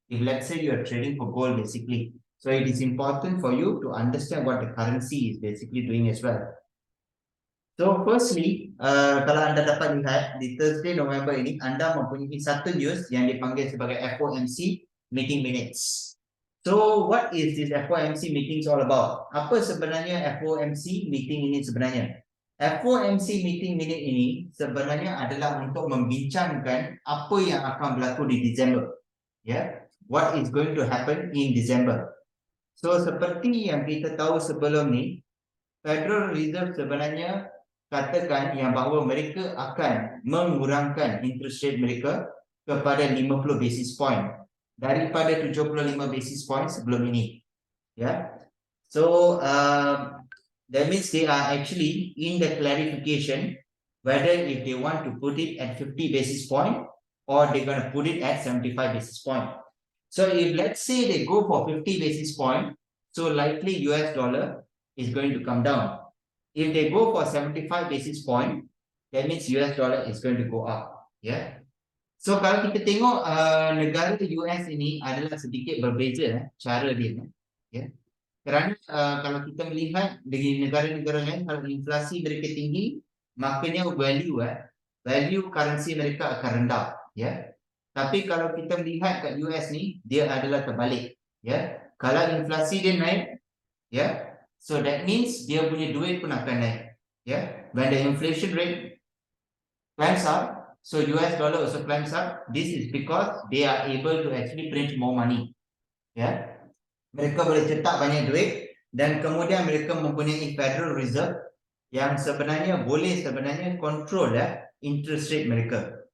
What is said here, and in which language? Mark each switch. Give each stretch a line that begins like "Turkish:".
English: If let's say you are trading for gold basically. So it is important for you to understand what the currency is basically doing as well.
Malay: So firstly, kalau anda dapat lihat di Thursday November ini, anda mempunyai satu news yang dipanggil sebagai FOMC meeting minutes.
English: So what is this FOMC meetings all about?
Malay: Apa sebenarnya FOMC meeting ini sebenarnya? FOMC meeting minute ini sebenarnya adalah untuk membincangkan apa yang akan berlaku di Disember.
English: What is going to happen in December.
Malay: So seperti yang kita tahu sebelum ni, Federal Reserve sebenarnya katakan yang bahawa mereka akan mengurangkan interest rate mereka kepada 50 basis point daripada 75 basis point sebelum ini.
English: So that means they are actually in the clarification whether if they want to put it at 50 basis point or they're going to put it at 75 basis point. So if let's say they go for 50 basis point, so likely US dollar is going to come down. If they go for 75 basis point, that means US dollar is going to go up.
Malay: So kalau kita tengok negara US ini adalah sedikit berbeza cara dia. Kerana kalau kita melihat di negara-negara lain, kalau inflasi mereka tinggi, makanya value currency mereka akan rendah. Tapi kalau kita melihat kat US ni, dia adalah terbalik. Kalau inflasi dia naik,
English: So that means
Malay: dia punya duit pun akan naik.
English: Yeah, when the inflation rate climbs up, so US dollar also climbs up. This is because they are able to actually print more money.
Malay: Yeah, mereka boleh cetak banyak duit dan kemudian mereka mempunyai Federal Reserve yang sebenarnya boleh control interest rate mereka.